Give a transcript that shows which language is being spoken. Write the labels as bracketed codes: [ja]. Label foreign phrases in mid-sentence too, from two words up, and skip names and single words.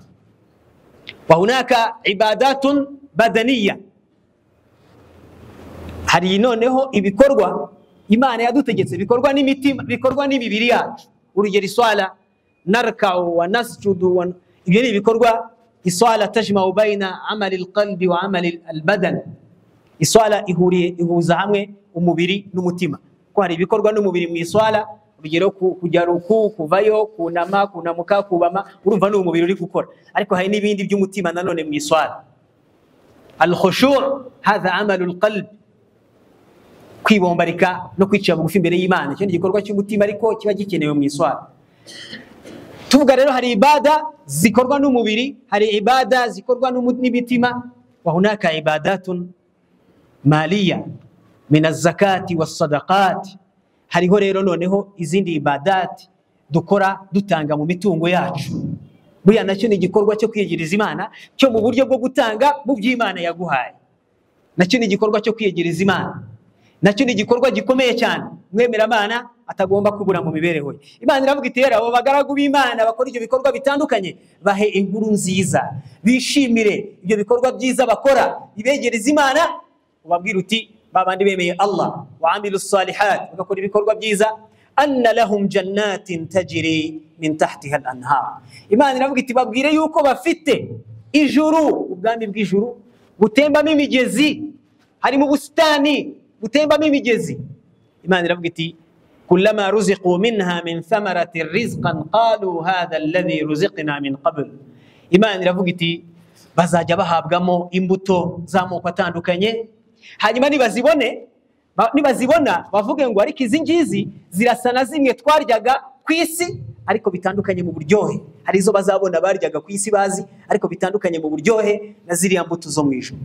[ar] وهناك عبادة بدنية, [rw] hari noneho ibikorwa Imana yadutegetse bikorwa n'imitima, bikorwa n'imibiri yacu. Urugero iswala, [ar] نركع ونسجد, [rw] ibyo ni ibikorwa. [ar] الصلاة تجمع بين أعمال القلب وأعمال البدن. [rw] Iswala ihuza hamwe umubiri n'umutima. Ko hari ibikorwa n'umubiri mu iswala, urugero kujya ruku, kuvayo, kunama, kunamuka, kubama, urumva n'umubiri uri gukora. Ariko hari n'ibindi by'umutima nanone mu iswala. [ar] الخشوع هذا عمل القلب, [rw] kwibombarika no kwicira bugufi imbere y'Imana. Cyo ni igikorwa cy'umutima ariko kiba gikenewe mu iswala. Tuvuga rero hari ibada zikorwa n'umubiri, hari ibada zikorwa n'imitima. [ar] وهناك عبادة مالية من الزكاة والصدقات. [rw] Hariho rero noneho izindi ibadati dukora dutanga mu mitungo yacu. Buriya nacyo ni igikorwa cyo kwiyegereza Imana, cyo mu buryo bwo gutanga mu by'Imana yaguhaye. Nacyo ni igikorwa cyo kwiyegereza Imana. Nacyo ni igikorwa gikomeye cyane mwemera Imana atagomba kubura mu mibereho ye. Imana iravuga iti, abo bagaragu b'Imana bakora ibyo bikorwa bitandukanye, bahe inkuru nziza, bishimire ibyo bikorwa byiza bakora, bibegereza Imana. Ubabwira uti, babandi bemeye Allah [ar] وعملوا الصالحات, [rw] bagakora ibikorwa byiza, [ar] أن لهم جنات تجري من تحتها الأنهار. [rw] Imana iravuga iti, babwire yuko bafite ijuru, ubwami bw'ijuru butembamo imigezi, hari mu busitani butembamo imigezi. Imana iravuga iti, [ar] كلما رزقوا منها من ثمرة رزقا قالوا هذا الذي رزقنا من قبل. [rw] Imana iravuga iti, bazajya bahabwamo imbuto z'amoko atandukanye, hanyuma nibazibona bavuge ngo ariko izi ngizi zirasa na zimwe twaryaga ku isi ariko bitandukanye mu buryohe. Hari izo bazabona baryaga ku isi bazi ariko bitandukanye mu buryohe na ziriya mbuto zo mu ijuru.